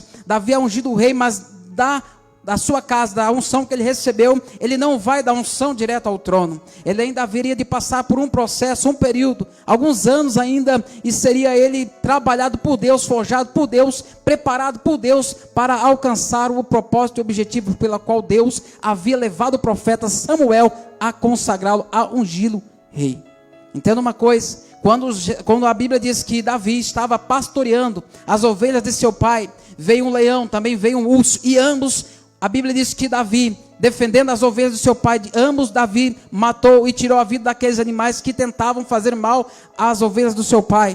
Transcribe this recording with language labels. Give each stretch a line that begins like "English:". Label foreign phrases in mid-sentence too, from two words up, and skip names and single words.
Portuguese: Davi é ungido rei, mas da sua casa, da unção que ele recebeu, ele não vai da unção direto ao trono. Ele ainda haveria de passar por um processo, um período, alguns anos ainda, e seria ele trabalhado por Deus, forjado por Deus, preparado por Deus para alcançar o propósito e objetivo pela qual Deus havia levado o profeta Samuel a consagrá-lo, a ungí-lo rei. Entenda uma coisa, quando a Bíblia diz que Davi estava pastoreando as ovelhas de seu pai, veio um leão, também veio um urso, e ambos, a Bíblia diz que Davi, defendendo as ovelhas do seu pai, ambos Davi matou e tirou a vida daqueles animais que tentavam fazer mal às ovelhas do seu pai.